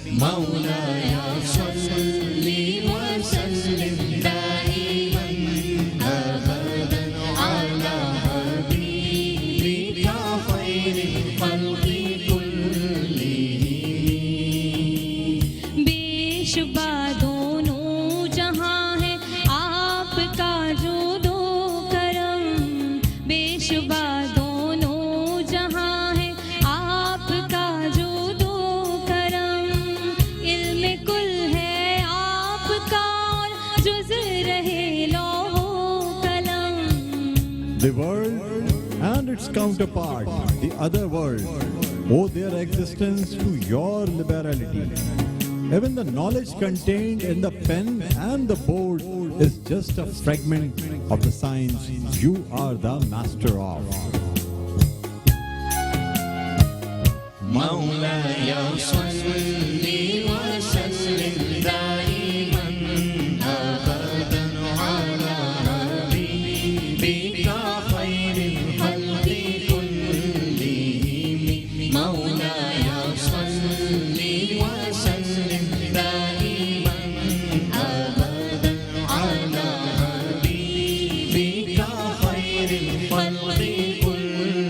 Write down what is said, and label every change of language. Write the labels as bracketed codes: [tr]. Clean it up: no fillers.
[ar] مولاي صل وسلم دائما أبدا على حبيبك خير الخلق كلهم [ur] بے شبہ دونوں جہاں ہے آپ کا جود و کرم بے شبہ دونوں جہاں ہے آپ کا جود و کرم علم کل ہے آپ کا اور جز رہے لوح و قلم [en] The world and its counterpart, the other world, owe their existence to your liberality. Even the knowledge contained in the pen and the board is just a fragment of the science you are the master of. [ar] مولاي صل وسلم دائما أبدا على حبيبك خير الخلق كلهم مولاي صل وسلم دائما أبدا على حبيبك خير الخلق كلهم